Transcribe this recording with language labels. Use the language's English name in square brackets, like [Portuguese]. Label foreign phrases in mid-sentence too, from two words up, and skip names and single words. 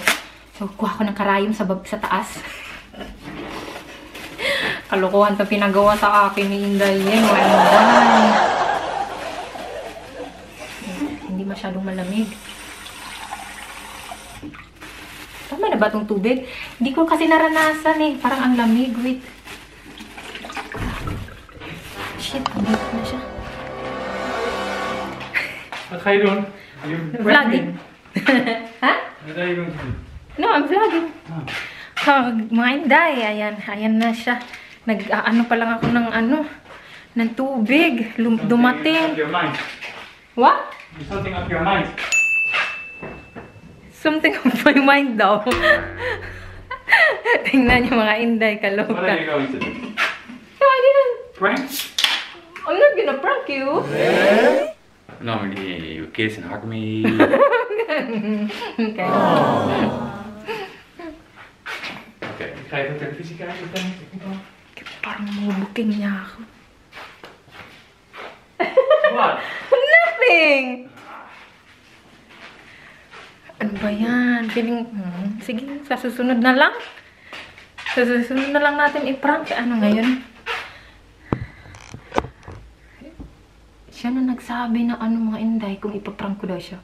[Filipino] So, kuha ko ng karayom sa taas. Kalokohan ito pinagawa sa akin ni Inday Yen. Hindi masyadong malamig. Tama na ba itong tubig? Hindi ko kasi naranasan eh. Parang ang lamig. Wait. Shit, ang lamig na siya. [Dutch] Wat ga je doen? [English] Vlogging. Ha? [Dutch] Wat ga je doen? [English] No, I'm vlogging. Ah. [Filipino] Mga inday. Ayan. Ayan na siya. Nag-ano pa lang ako ng ng tubig. Dumating. [English] Up your mind. What? Something up your mind. Something on my mind daw. [Filipino] Tingnan niyo mga inday, [English] What are [Filipino] kaloka. [English] you going to do? No, I didn't. Prank? I'm not gonna prank you. Normally you kiss and hug me. Okay. [Dutch] Oké, ik ga even televisie kijken. [Filipino] Parang mabuking niya ako. [English] What? Nothing! [Filipino] Ano ba yan? Feeling, sige, sa susunod na lang. Sa susunod na lang natin i-prank. Ano ngayon? Siya na nagsabi na mga inday kung ipaprank ko daw siya.